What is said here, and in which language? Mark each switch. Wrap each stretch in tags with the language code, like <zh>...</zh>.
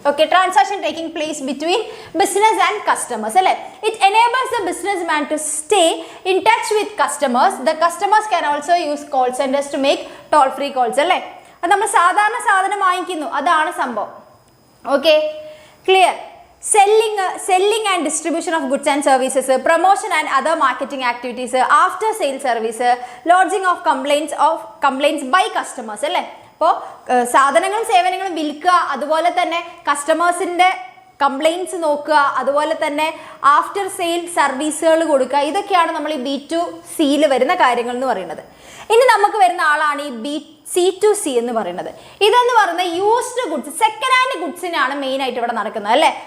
<en>Okay, transaction taking place between business and customers അല്ലേ. It enables the business man to stay in touch with customers. The customers can also use call centres to make toll free calls അല്ലേ.</en> <ml>അത് നമ്മൾ സാധാരണ സാധനം വാങ്ങിക്കുന്നു, അതാണ് സംഭവം.</ml> <en>Okay, clear? Selling and distribution of goods and services, promotion and other marketing activities, after sale service, lodging of complaints by customers അല്ലേ.</en> <ml>അപ്പോൾ സാധനങ്ങളും സേവനങ്ങളും വിൽക്കുക, അതുപോലെ തന്നെ കസ്റ്റമേഴ്സിൻ്റെ കംപ്ലയിൻറ്റ്സ് നോക്കുക, അതുപോലെ തന്നെ ആഫ്റ്റർ സെയിൽ സർവീസുകൾ കൊടുക്കുക, ഇതൊക്കെയാണ് നമ്മൾ ഈ B2Cയിൽ വരുന്ന കാര്യങ്ങൾ എന്ന് പറയുന്നത്. ഇനി നമുക്ക് വരുന്ന ആളാണ് ഈ C2C എന്ന് പറയുന്നത്. ഇതെന്ന് പറയുന്നത് used goods, second hand ഗുഡ്സിനാണ് main ആയിട്ട് ഇവിടെ നടക്കുന്നത് അല്ലേ.</ml>